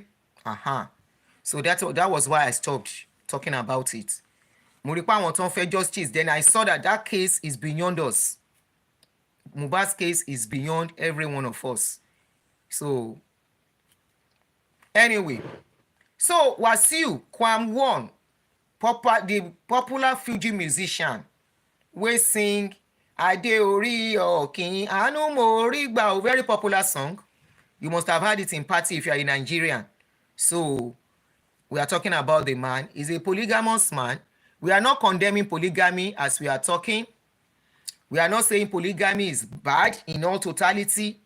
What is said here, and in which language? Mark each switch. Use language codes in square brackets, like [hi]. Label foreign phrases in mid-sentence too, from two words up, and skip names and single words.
[en] So that was why I stopped talking about it. Muripa want to fair justice. Then I saw that case is beyond us. Mohbad's case is beyond every one of us. So, anyway, so Wasiu KWAM 1, the popular Fuji musician, we sing Ade Ori Okin Anu Mori Gba, very popular song. You must have heard it in party if you are a Nigerian. So, we are talking about the man. He's a polygamous man. We are not condemning polygamy as we are talking. We are not saying polygamy is bad in all totality.